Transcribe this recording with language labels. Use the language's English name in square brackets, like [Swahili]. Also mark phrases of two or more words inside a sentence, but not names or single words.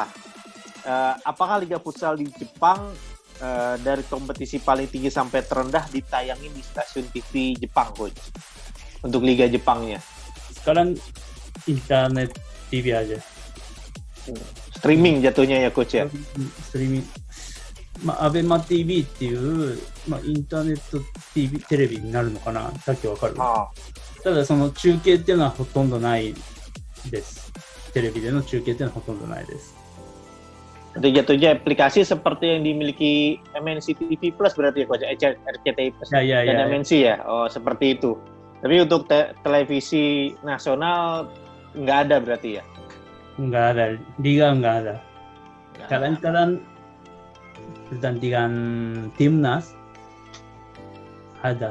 [Indonesian] Apakah Liga Futsal di Jepang dari kompetisi paling tinggi sampai terendah ditayangin di stasiun TV Jepang coach? Untuk Liga Jepangnya. Sekarang internet TV aja. Streaming jatuhnya ya coach ya? [Japanese] Streaming. ABEMA TV っていう、インターネット TV テレビになるのかな、さっきわかる。ただその中継っていうのはほとんどないです。テレビでの中継っていうのはほとんどないです。 [Indonesian] Jadi jatuhnya aplikasi seperti yang dimiliki MNC TV Plus berarti ya coach, RCTI Plus dan MNC ya. Oh seperti itu. Tapi untuk televisi nasional nggak ada berarti ya? Nggak ada, liga nggak ada. Kadang-kadang pertandingan timnas ada.